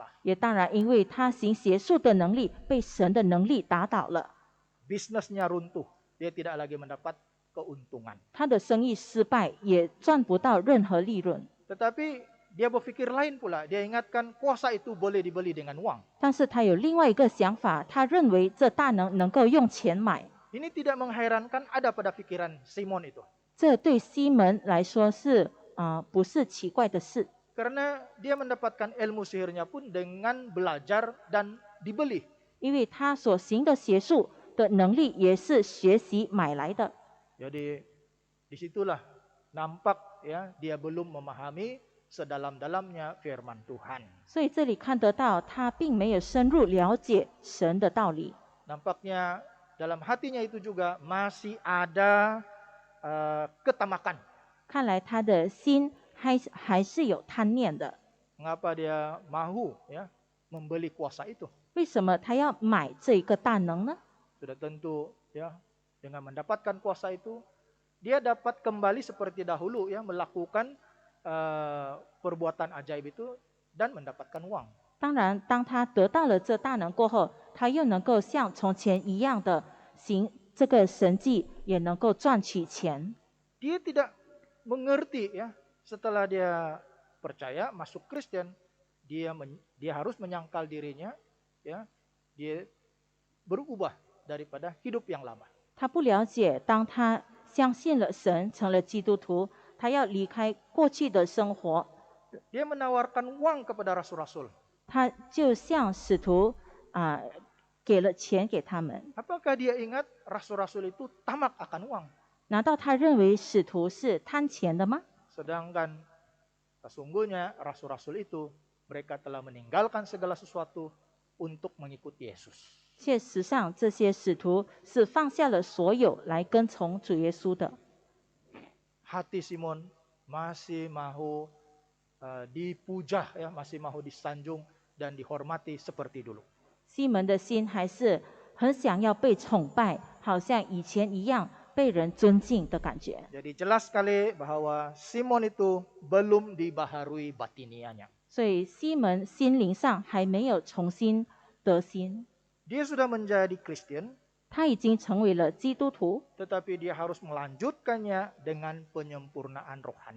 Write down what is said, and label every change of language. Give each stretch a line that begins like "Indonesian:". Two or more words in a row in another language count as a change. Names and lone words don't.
Chinese: 也当然，因为他行邪术的能力被神的能力打倒了，
Malay: Bisnisnya runtuh. Dia tidak lagi mendapat keuntungan.
Chinese: 他的生意失败，也赚不到任何利润。
Malay: Tetapi dia berpikir lain pula. Dia ingatkan kuasa itu boleh dibeli dengan uang.
Chinese: 但是他有另外一个想法，他认为这大能够用钱买。
Malay: Ini tidak menghairankan ada pada pikiran Simon itu.
Chinese: 这对西门来说是不是奇怪的事？
Malay: Karena dia mendapatkan ilmu sihirnya pun dengan belajar dan dibeli.
Chinese: 因为他所行的邪术的能力也是学习买来的。
Malay: Jadi disitulah nampak ya dia belum memahami sedalam-dalamnya firman Tuhan.
Chinese: 所以这里看得到，他并没有深入了解神的道理。
Malay: Nampaknya dalam hatinya itu juga masih ada ketamakan.
Chinese: 看来他的心还是有贪念的。
Malay: Mengapa dia mahu ya membeli kuasa itu?
Chinese: 为什么他要买这个大能呢？
Malay: Sudah tentu ya dengan mendapatkan kuasa itu dia dapat kembali seperti dahulu ya melakukan perbuatan ajaib itu dan mendapatkan uang.
Chinese: 当然，当他得到了这大能过后，他又能够像从前一样的行这个神迹，也能够赚取钱。
Malay: Dia tidak mengerti ya setelah dia percaya masuk Kristen dia harus menyangkal dirinya ya dia berubah daripada hidup yang lama.
Chinese: 他不了解，当他相信了神，成了基督徒，他要离开过去的生活，
Malay: Dia menawarkan uang kepada rasul-rasul.
Chinese: 他就向使徒给了钱给他们。
Malay: Apakah dia ingat rasul-rasul itu tamak akan uang?
Chinese: 难道他认为使徒是贪钱的吗？
Malay: Sedangkan sesungguhnya rasul-rasul itu mereka telah meninggalkan segala sesuatu untuk mengikuti Yesus.
Chinese: 切实上，这些使徒是放下了所有来跟从主耶稣的。
Malay: Hati Simon masih mau dipuja, ya, masih mau disanjung dan dihormati seperti dulu.
Chinese: 西门的心还是很想要被崇拜，好像以前一样被人尊敬的感觉。
Malay: Jadi jelas sekali bahwa Simon itu belum dibaharui batinianya.
Chinese: 所以西门心灵上还没有重新得新，
Malay: Dia sudah menjadi Kristen,
Chinese: 他已经成为了基督徒，
Malay: tetapi dia harus melanjutkannya dengan penyempurnaan rohani.